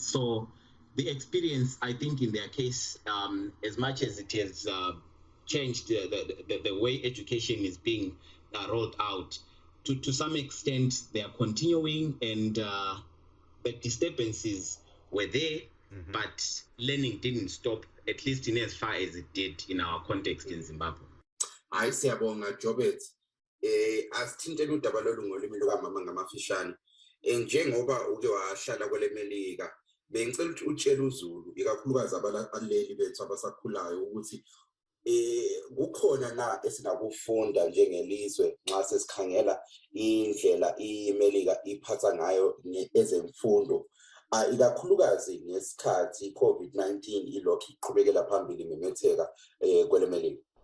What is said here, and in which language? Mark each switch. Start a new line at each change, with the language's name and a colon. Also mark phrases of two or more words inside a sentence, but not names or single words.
English: So the experience, I think, in their case, as much as it has changed the way education is being rolled out, to some extent, they are continuing, and the disturbances were there, but learning didn't stop, at least in as far as it did in our context in Zimbabwe.
North Ndebele: Hayi, siyabonga Jobert. Asithintele udaba lolu ngolimi lukamama ngamafishane. Njengoba uke wahlala kwele Melika, bengicela ukuthi utshele uZulu, ikakhulukazi abaleli bethu abasakhulayo, ukuthi kukhona na esinakufunda njengelizwe nxa sesikhangela indlela iMelika iphatha ngayo ezemfundo, ikakhulukazi ngesikhathi i-COVID-19 ilokhu iqhubekela phambili imemetheka kwele Melika.